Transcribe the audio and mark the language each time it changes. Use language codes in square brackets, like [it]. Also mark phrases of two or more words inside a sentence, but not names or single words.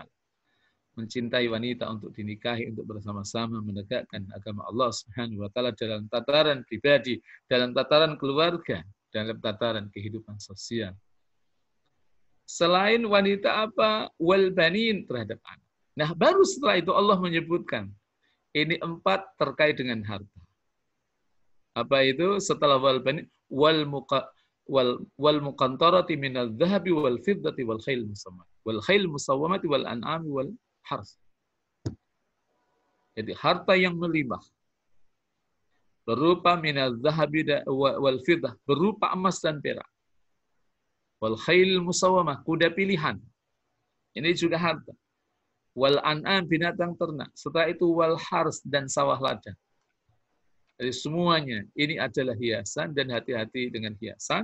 [id] Mencintai wanita untuk dinikahi, untuk bersama-sama menegakkan agama Allah [ar] سبحانه وتعالى [id] dalam tataran pribadi, dalam tataran keluarga, dalam tataran kehidupan sosial. Selain wanita apa? [ar] والبنين, [id] terhadap anak. Nah, baru setelah itu Allah menyebutkan ini 4 terkait dengan harta. Apa itu? [ar] Setelah والبنين والمقنطرة من الذهب والفضة والخيل المسومة والخيل المسومة والأنعام والحرث. [id] Jadi harta yang melimpah berupa [ar] من الذهب والفضة, [id] berupa emas dan perak. [ar] والخيل المسومة, [id] kuda pilihan. Ini juga harta. [ar] والأنعام, [id] binatang ternak. Setelah itu [ar] والحرث, [id] dan sawah ladang. Jadi semuanya ini adalah hiasan, dan hati-hati dengan hiasan.